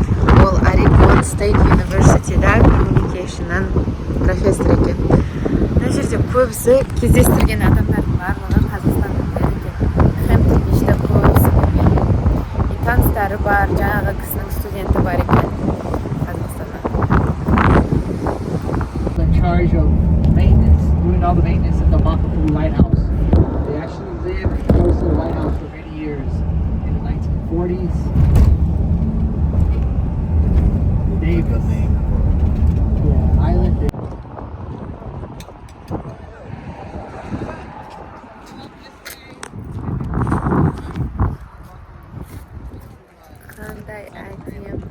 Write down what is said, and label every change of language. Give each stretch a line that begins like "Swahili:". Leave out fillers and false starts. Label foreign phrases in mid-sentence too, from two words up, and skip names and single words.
Kazakh: Ол Орегон State University'da Communication'dan профессор екен. Мына жерде көбісі кездестірген адамдардың барлығы қазақстандықтар екен. Хэмптон Бичте көбісі білген. И таныстары бар, жаңағы кісінің студенті бар екен Қазақстаннан.
English: In charge of maintenance, doing all the maintenance at the Makapu Lighthouse. They actually lived close to the lighthouse for many years in the 1940s. Davis. Yeah, Island.
Kazakh: Қандай әдемі.